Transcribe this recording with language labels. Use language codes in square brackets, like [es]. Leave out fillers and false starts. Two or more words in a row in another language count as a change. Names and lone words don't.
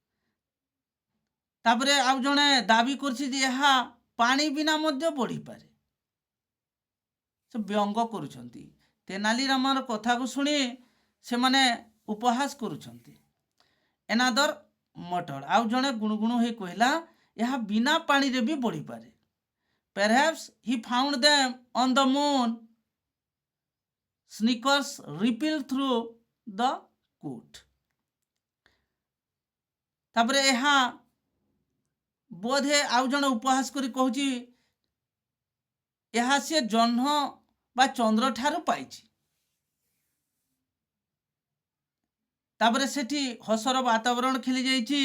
[or] ତାପରେ ଆଉ ଜଣେ ଦାବି କରୁଛି ଯେ ଏହା ପାଣି ବିନା ମଧ୍ୟ ବଢ଼ିପାରେ। ସେ ବ୍ୟଙ୍ଗ କରୁଛନ୍ତି। ତେନାଲିରାମର କଥାକୁ ଶୁଣି ସେମାନେ ଉପହାସ କରୁଛନ୍ତି। [en] another mutter, [or] ଆଉ ଜଣେ ଗୁଣୁଗୁଣୁ ହୋଇ କହିଲା, ଏହା ବିନା ପାଣିରେ ବି ବଢ଼ିପାରେ। [en] Perhaps he found them on the moon। Sneakers rippled through the court। [or] ତାପରେ ଏହା ବୋଧେ ଆଉ ଜଣେ ଉପହାସ କରି କହୁଛି, ଏହା ସେ ଜହ୍ନ ବା ଚନ୍ଦ୍ର ଠାରୁ ପାଇଛି। ତାପରେ ସେଠି ହସର ବାତାବରଣ ଖେଳି ଯାଇଛି।